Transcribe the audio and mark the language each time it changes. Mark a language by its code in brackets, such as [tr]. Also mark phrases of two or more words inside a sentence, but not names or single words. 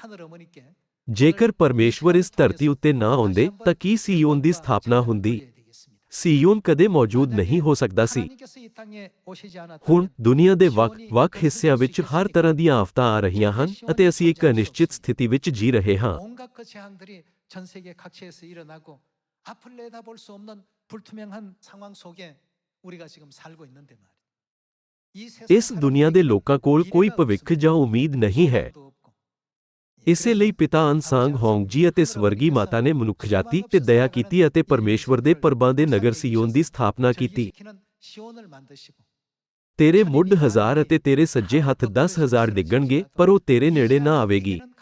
[pa] ਜੇਕਰ ਪਰਮੇਸ਼ਵਰ ਇਸ ਧਰਤੀ ਉੱਤੇ ਨਾ ਆਉਂਦੇ ਤਾਂ ਕੀ ਸੀਯੋਨ ਦੀ ਸਥਾਪਨਾ ਹੁੰਦੀ? ਸੀਯੋਨ ਕਦੇ ਮੌਜੂਦ ਨਹੀਂ ਹੋ ਸਕਦਾ ਸੀ। ਹੁਣ ਦੁਨੀਆ ਦੇ ਵੱਖ-ਵੱਖ ਹਿੱਸਿਆਂ ਵਿੱਚ ਹਰ ਤਰ੍ਹਾਂ ਦੀਆਂ ਆਫਤਾਂ ਆ ਰਹੀਆਂ ਹਨ ਅਤੇ ਅਸੀਂ ਇੱਕ ਅਨਿਸ਼ਚਿਤ ਸਥਿਤੀ ਵਿੱਚ ਜੀ ਰਹੇ ਹਾਂ। [ko] 앞을 내다볼 수 없는 불투명한 상황 속에 우리가 지금 살고 있는데 말이야। [pa] ਇਸ ਦੁਨੀਆ ਦੇ ਲੋਕਾਂ ਕੋਲ ਕੋਈ ਭਵਿੱਖ ਜਾਂ ਉਮੀਦ ਨਹੀਂ ਹੈ। ਇਸੇ ਲਈ ਪਿਤਾ ਅਨਸਾਂਗ ਹੋਂਗ ਜੀ ਅਤੇ ਸਵਰਗੀ ਮਾਤਾ ਨੇ ਮਨੁੱਖਜਾਤੀ ਤੇ ਦਇਆ ਕੀਤੀ ਅਤੇ ਪਰਮੇਸ਼ਵਰ ਦੇ ਪਰਬਾਂ ਦੇ ਨਗਰ ਸੀਯੋਨ ਦੀ ਸਥਾਪਨਾ ਕੀਤੀ। ਤੇਰੇ ਮੁੱਢ 1000 ਅਤੇ ਤੇਰੇ ਸੱਜੇ ਹੱਥ 10,000 ਡਿੱਗਣਗੇ, ਪਰ ਉਹ ਤੇਰੇ ਨੇੜੇ ਨਾ ਆਵੇਗੀ।